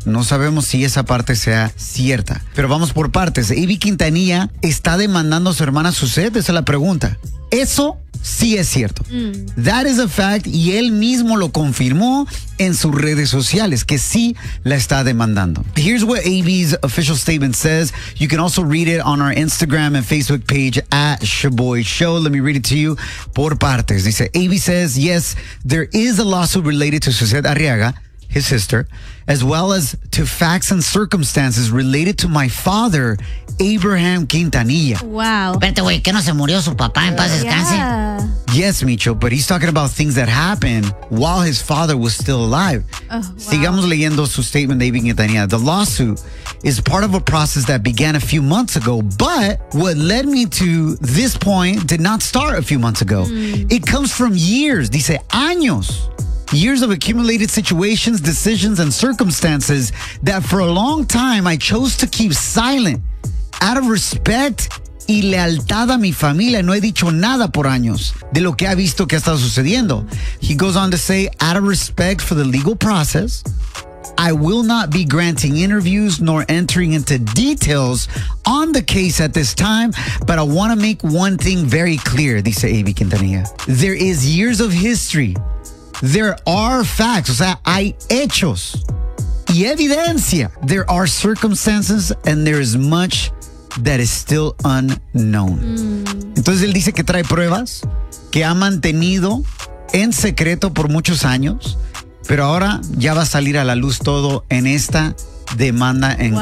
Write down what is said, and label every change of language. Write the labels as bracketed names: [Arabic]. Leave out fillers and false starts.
[Spanish] No sabemos si esa parte sea cierta. Pero vamos por partes. Ivy Quintanilla está demandando a su hermana Suzette. Esa es la pregunta. Eso sí es cierto. [English] That is a fact. [Spanish] Y él mismo lo confirmó en sus redes sociales, que sí la está demandando. [English] Here's what AB's official statement says. You can also read it on our Instagram and Facebook page at Shaboy Show. Let me read it to you [Spanish] por partes. Dice, [English] AB says, yes, there is a lawsuit related to Suzette Arriaga, his sister, as well as to facts and circumstances related to my father, Abraham Quintanilla. Wow. [Spanish] Espérate, güey, ¿qué no se murió su papá en paz descanse? [English] Yeah. Yes, Micho, but he's talking about things that happened while his father was still alive. Wow. [Spanish] Sigamos leyendo su statement de Ivy Quintanilla. [English] The lawsuit is part of a process that began a few months ago, but what led me to this point did not start a few months ago. Mm. It comes from years, [Spanish] dice años. [English] Years of accumulated situations, decisions, and circumstances that for a long time I chose to keep silent. Out of respect [Spanish] y lealtad a mi familia, no he dicho nada por años de lo que ha visto que ha estado sucediendo. [English] He goes on to say, out of respect for the legal process, I will not be granting interviews nor entering into details on the case at this time, but I want to make one thing very clear, [Spanish] dice [English] Ivy Quintanilla. There is years of history. There are facts, [Spanish] o sea, hay hechos y evidencia. [English] There are circumstances and there is much that is still unknown. Mm. [Spanish] Entonces él dice que trae pruebas que ha mantenido en secreto por muchos años, pero ahora ya va a salir a la luz todo en esta demanda en